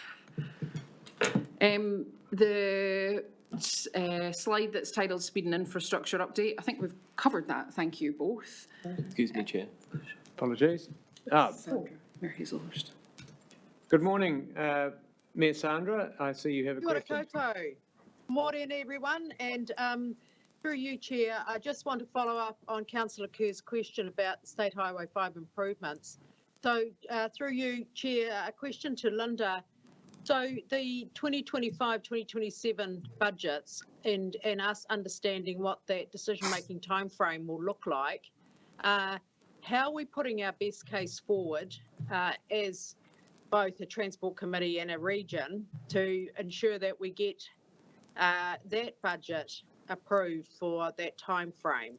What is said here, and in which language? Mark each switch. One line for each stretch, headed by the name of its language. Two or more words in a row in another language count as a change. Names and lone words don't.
English: The slide that's titled Speed and Infrastructure Update, I think we've covered that. Thank you both. Excuse me, Chair. Apologies. Sandra, Mayor Hazelhurst. Good morning, Mayor Sandra. I see you have a
Māori: Kia ora
English: question.
Māori: koutou.
English: Morning, everyone. And through you, Chair, I just want to follow up on Councillor Kerr's question about the State Highway 5 improvements. So through you, Chair, a question to Linda. So the 2025-2027 budgets and us understanding what that decision-making timeframe will look like, how are we putting our best case forward as both a Transport Committee and a region to ensure that we get that budget approved for that timeframe?